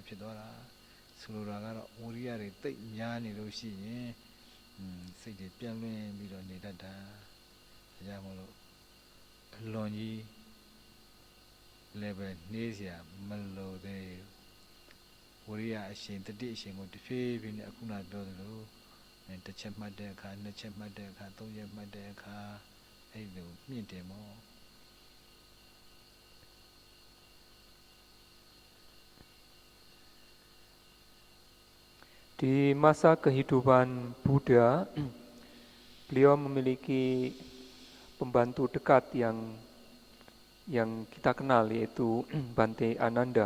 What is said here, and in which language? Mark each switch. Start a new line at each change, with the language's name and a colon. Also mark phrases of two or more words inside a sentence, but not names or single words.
Burmese: ဖြစ်သွားတာဆိုလိုတာကတော့ဝိရိယတွေတိတ်များနေလို့ရှိရင်စိတ်တွေပြန့်လွင့်ပြီးတော့နေတတ်တာဒါကြောင့်မလို့အလွန်ကြီးလည်းပဲနှေးเสียမလိုသေးဝိရိယအရှင်တတိအရှင်ကိုတဖြည်းဖြည်းနဲ့အခုနပြောသလိုတစ်ချက်မှတ်တဲ့အခါနှစ်ချက်မှတ်တဲ့အခါသုံးချက်မှတ်တဲ့အခါအဲ့လိုမြင့်တယ်မော
Indonesian: Di masa kehidupan Buddha, beliau memiliki pembantu dekat yang kita kenal, yaitu Bhante Ananda.